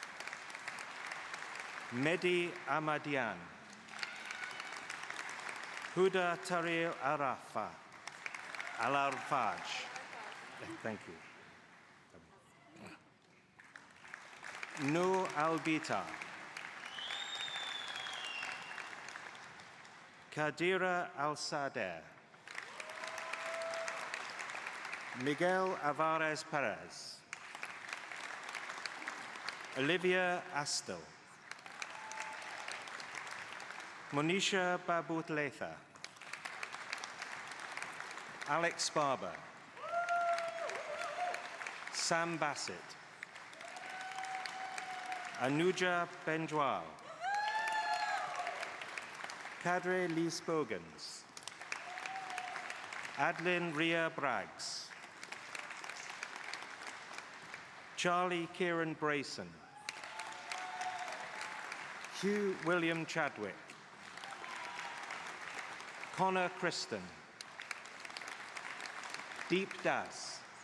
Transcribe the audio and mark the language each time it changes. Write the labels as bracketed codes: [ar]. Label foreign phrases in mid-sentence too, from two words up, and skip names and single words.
[en] Mehdi Ahmadian. Huda Tariq Arafa. Al-Arfaj. Thank you. Noor Albita. Kadira Al-Sadeh. Miguel Alvarez Perez. Olivia Astle. Monisha Babutletha. Alex Barber. Sam Bassett. Anuja Benjwal. Kadre Lee Spogans. Adeline Ria Braggs. Charlie Kieran Brayson. Hugh William Chadwick. Connor Kristen. Deep Das.